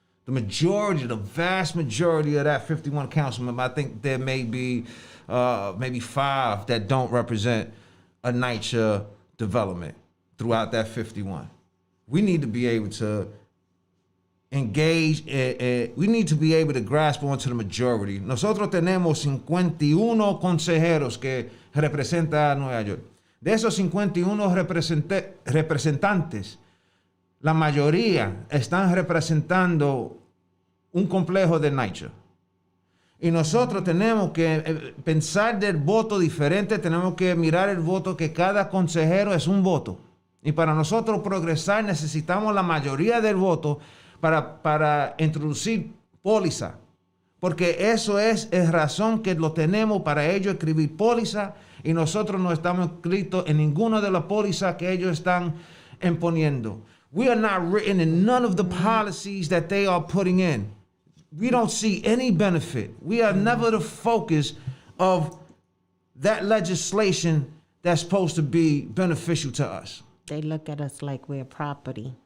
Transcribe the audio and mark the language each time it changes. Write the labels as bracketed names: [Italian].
[English] The vast majority of that 51 council members, I think there may be maybe 5 that don't represent a NYCHA development throughout that 51. We need to be able to engage, we need to be able to grasp onto the majority. [Spanish] Nosotros tenemos 51 consejeros que representan a Nueva York. De esos 51 representantes, la mayoría están representando un complejo de NYCHA. Y nosotros tenemos que pensar del voto diferente, tenemos que mirar el voto que cada consejero es un voto. Y para nosotros progresar necesitamos la mayoría del voto para introducir póliza. Porque eso es razón que lo tenemos para ellos escribir póliza y nosotros no estamos inscritos en ninguna de las pólizas que ellos están imponiendo. [English] We are not written in none of the policies that they are putting in. We don't see any benefit. We are never the focus of that legislation that's supposed to be beneficial to us. They look at us like we're property.